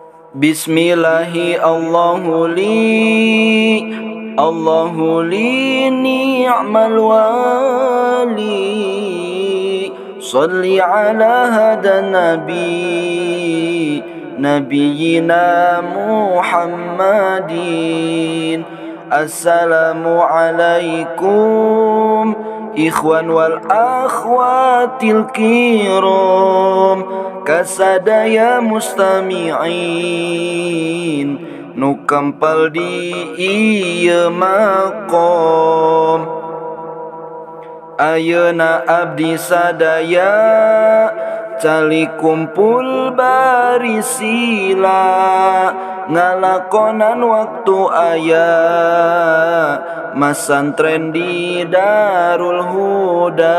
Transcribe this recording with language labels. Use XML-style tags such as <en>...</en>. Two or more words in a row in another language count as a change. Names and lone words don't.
<ar>بسم الله الله لي نعم الولي. صل على هادينا نبينا محمد. السلام عليكم إخوان والأخوات الكرام,</ar> <su>kasadaya mustami'in nu kampal di ieu maqam. Ayeuna abdi sadaya cali kumpul bari sila, ngalakonan waktu aya masantren di Darul Huda.</su>